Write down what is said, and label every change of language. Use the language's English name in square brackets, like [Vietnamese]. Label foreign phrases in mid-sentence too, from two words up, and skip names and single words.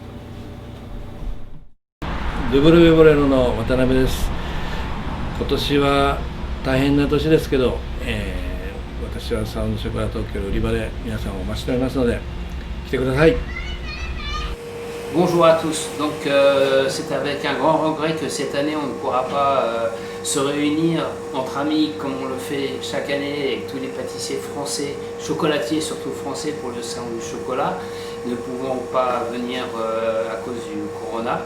[Japanese] ルブルベボレロの渡辺です。今年は大変な年ですけど、私はサウンドショコラ東京売り場で皆さんをお待ちしておりますので来てください。 [French] Bonjour à tous. Donc c'est avec un grand regret que cette année on ne pourra pas se réunir entre amis comme on le fait chaque année avec tous les pâtissiers français, chocolatiers surtout français pour le salon du chocolat, ne pouvant pas venir à cause du corona.